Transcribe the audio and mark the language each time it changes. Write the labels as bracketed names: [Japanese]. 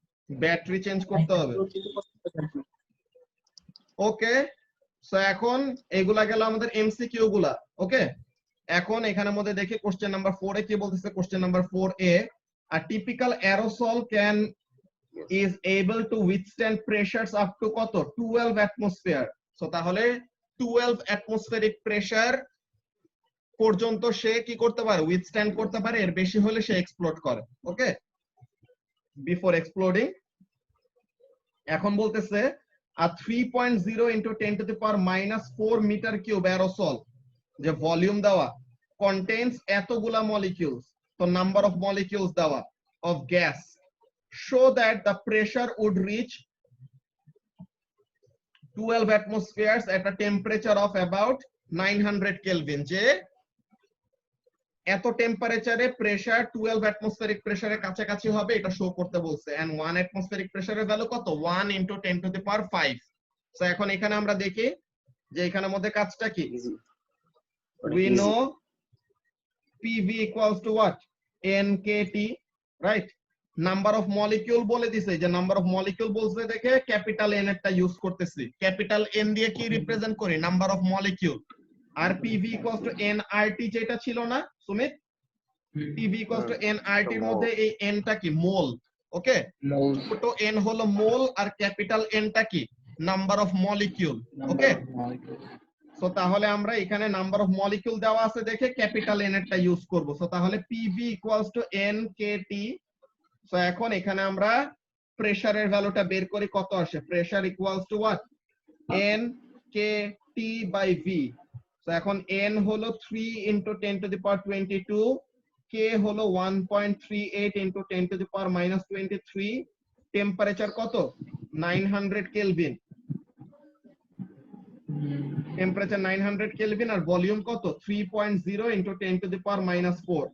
[Bangla] Battery change করতে হবে। ওকে, so এখন এগুলা গেল আমাদের এমসিকিউ গুলা। ওকে, এখন এখানের মধ্যে দেখি কোশ্চেন নাম্বার 4 এ কি বলতেছে। [English] Question number 4A, a typical aerosol can is able to withstand pressures up to কত 12 atmosphere। [Bangla] সো তাহলে 12 atmospheric pressure পর্যন্ত সে কি করতে পারে, উইথস্ট্যান্ড করতে পারে। এর বেশি হলে সে এক্সপ্লোড করে। ওকে, বিফোর এক্সপ্লোডিং। [English] এখন বলতেছে a 3.0 into 10 to the power minus 4 meter cube aerosol, [Bangla] যে ভলিউম দেওয়া, [English] contains এতগুলা molecules, তো number of molecules দেওয়া of gas, show that the pressure would reach 12 atmospheres at a temperature of about 900 Kelvin। [Bangla] যে এত টেম্পারেচারে প্রেসার 12 অ্যাটমসফেরিক প্রেসারের কাছাকাছি হবে, এটা শো করতে বলছে। এন্ড 1 অ্যাটমসফেরিক প্রেসারের ভ্যালু কত, 1 into 10 to the power 5। So এখন এখানে আমরা দেখি যে এখানের মধ্যে কাজটা কি। [English] we know PV equals to what, NKT, right? [Bangla] Number of molecule বলে দিছে, যে নাম্বার অফ মলিকিউল বলছে দেখে ক্যাপিটাল এন একটা ইউজ করতেছি। ক্যাপিটাল এন দিয়ে কি রিপ্রেজেন্ট করি, number of molecule. আর PV equals to nRT যেটা ছিল না Sumit, PV equals to nRT এর মধ্যে এই n টা কি, মোল। ওকে, ছোট n হলো মোল আর ক্যাপিটাল n টা কি, number of molecule. Okay, so তাহলে আমরা এখানে নাম্বার অফ মলিকিউল দেওয়া আছে দেখে ক্যাপিটাল এন এরটা ইউজ করব। সো তাহলে [English] PV equals to NKT। [Bangla] So এখন এখানে আমরা প্রেসারের ভ্যালুটা বের করি, কত আসে। [English] Pressure equals to what, NKT by V। [Bangla] So এখন n হলো 3 into 10 to the power 22, k হলো 1.38 into 10 to the power minus 23, temperature কত 900 কেলভিন, টেম্পারেচার 900 কেলভিন, আর ভলিউম কত 3.0 into 10 to the power minus 4।